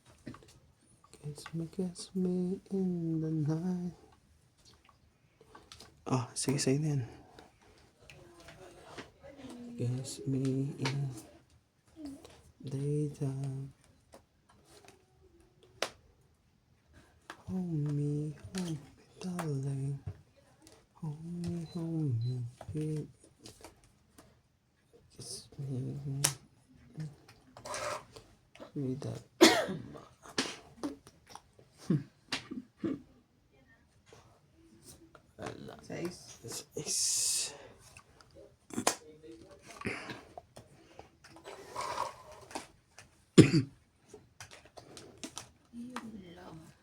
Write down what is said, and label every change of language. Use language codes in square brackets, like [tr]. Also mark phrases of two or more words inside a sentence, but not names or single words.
[en] Kiss me in the night. [tl] Ah, sige sa'yo na yan. [en] Kiss me in daytime. Hold me, darling. Hold me, baby. Kiss me with that. [tl] Sais. Yun lang.